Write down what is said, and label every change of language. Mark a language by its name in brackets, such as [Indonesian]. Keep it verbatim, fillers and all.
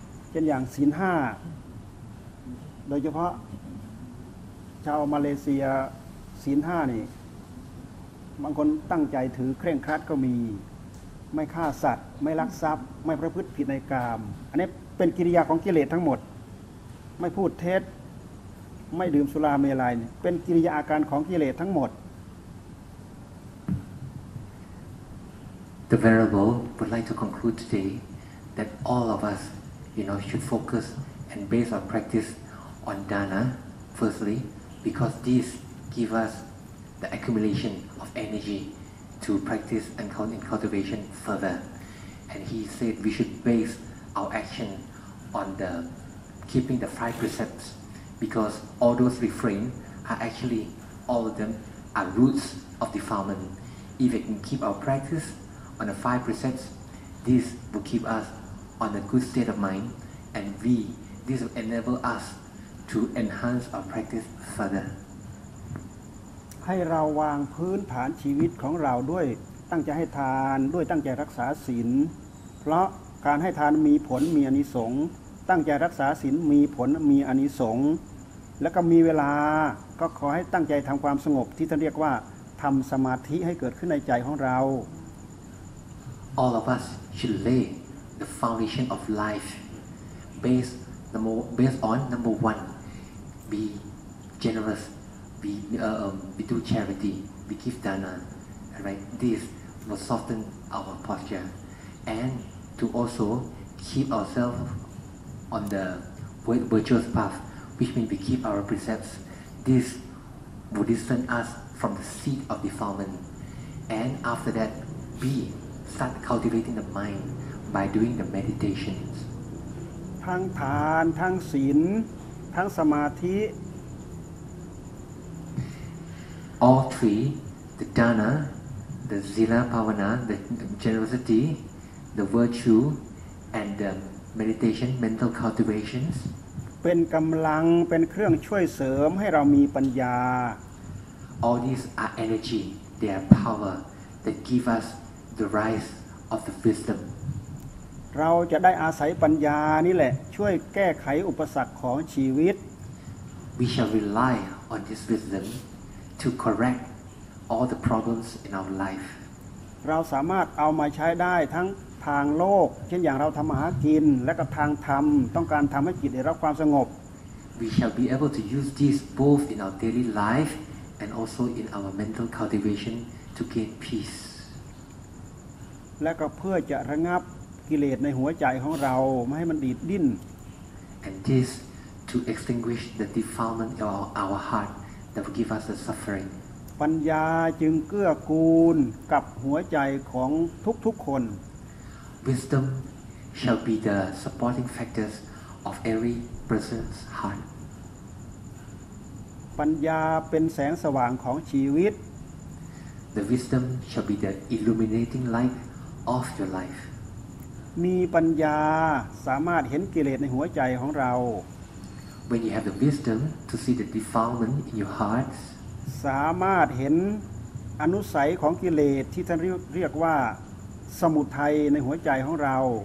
[Thai] เช่นอย่างศีลห้าโดยเฉพาะชาวมาเลเซียศีลห้านี่บางคนตั้งใจถือเคร่งครัดก็มีไม่ฆ่าสัตว์ไม่ลักทรัพย์ไม่ประพฤติผิดในกามอันนี้เป็นกิริยาของกิเลสทั้งหมดไม่พูดเท็จไม่ดื่มสุราเมรัยเป็นกิริยาอาการของกิเลสทั้งหมด [English] The Venerable would like to conclude today that all of us, you know, should focus and base our practice on dana firstly, because these give us the accumulation of energy to practice and cultivation further. And he said we should base our action on the keeping the five precepts, because all those refrain are actually, all of them are roots of defilement. If we can keep our practice on the five precepts, this will keep us on a good state of mind, and we, this will enable us to enhance our practice further. [Thai] ให้เราวางพื้นฐานชีวิตของเราด้วยตั้งใจให้ทานด้วยตั้งใจรักษาศีลเพราะการให้ทานมีผลมีอานิสงส์ตั้งใจรักษาศีลมีผลมีอานิสงส์แล้วก็มีเวลาก็ขอให้ตั้งใจทำความสงบที่ท่านเรียกว่าทำสมาธิให้เกิดขึ้นในใจของเรา [English] All of us should lay the foundation of life based number based on number one be generous. We, uh, we do charity, we give dana, right? This will soften our posture, and to also keep ourselves on the virtuous path, which means we keep our precepts. This will distance us from the seed of defilement, and after that, we start cultivating the mind by doing the meditations. [Thai] ทั้งทานทั้งศีลทั้งสมาธิ [English] All three, the dana, the sila bhavana, the generosity, the virtue, and the meditation, mental cultivations. [Thai] เป็นกำลังเป็นเครื่องช่วยเสริมให้เรามีปัญญา [English] All these are energy, they are power that give us the rise of the wisdom. [Thai] เราจะได้อาศัยปัญญานี่แหละช่วยแก้ไขอุปสรรคของชีวิต [English] We shall rely on this wisdom. to correct all the problems in our life. [Thai] เราสามารถเอามาใช้ได้ทั้งทางโลกเช่นอย่างเราทำมาหากินและก็ทางธรรมต้องการทำให้จิตได้รับความสงบ [English] We shall be able to use this both in our daily life and also in our mental cultivation to gain peace. [Thai] และก็เพื่อจะระงับกิเลสในหัวใจของเราไม่ให้มันดีดดิ้น [English] And this to extinguish the defilement of our heart.That will give us the suffering. [Thai] ปัญญาจึงเกื้อกูลกับหัวใจของทุกๆคน [English] Wisdom shall be the supporting factors of every person's heart. [Thai] ปัญญาเป็นแสงสว่างของชีวิต [English] The wisdom shall be the illuminating light of your life. [Thai] มีปัญญาสามารถเห็นกิเลสในหัวใจของเรา [English] When you have the wisdom to see the defilement in your heart. [Thai] สามารถเห็นอนุสัยของกิเลสที่ท่านเรียกว่าสมุทัยในหัวใจของเรา